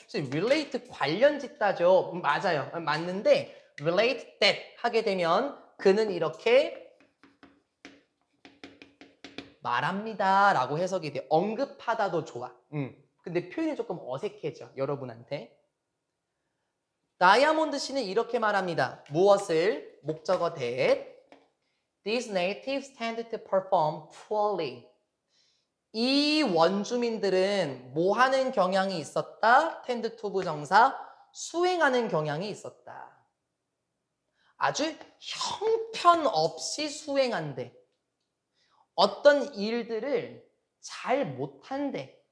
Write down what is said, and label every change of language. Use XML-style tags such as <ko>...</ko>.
<ko>relate 관련 짓다죠. 맞아요. 맞는데</ko> <en>relate that</en> <ko>하게 되면 그는 이렇게 말합니다 라고 해석이 돼. 언급하다도 좋아. 근데 표현이 조금 어색해져. 여러분한테. 다이아몬드 씨는 이렇게 말합니다. 무엇을? 목적어 that.</ko> <en>These natives tended to perform poorly.</en> <ko>이 원주민들은 뭐 하는 경향이 있었다?</ko> <en>tend to</en> <ko>부정사 수행하는 경향이 있었다. 아주 형편없이 수행한대. 어떤 일들을 잘 못한대.</ko>